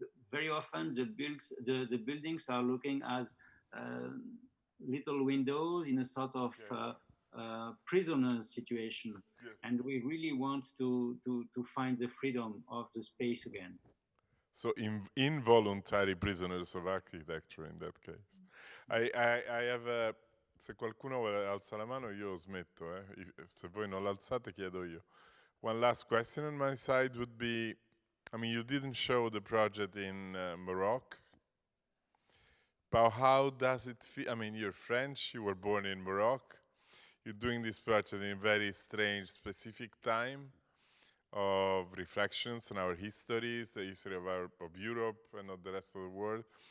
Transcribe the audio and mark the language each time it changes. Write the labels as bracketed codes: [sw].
[en] Very often the buildings are looking as little windows in a sort of prisoner situation. Yes. And we really want to find the freedom of the space again. So involuntary prisoners of architecture in that case. I have [it] se qualcuno vuole alza la mano io smetto, se voi non l'alzate chiedo io. [en] One last question on my side would be, you didn't show the project in Morocco, but how does it feel? You're French, you were born in Morocco, you're doing this project in a very strange, specific time of reflections on our histories, the history of Europe and of the rest of the world.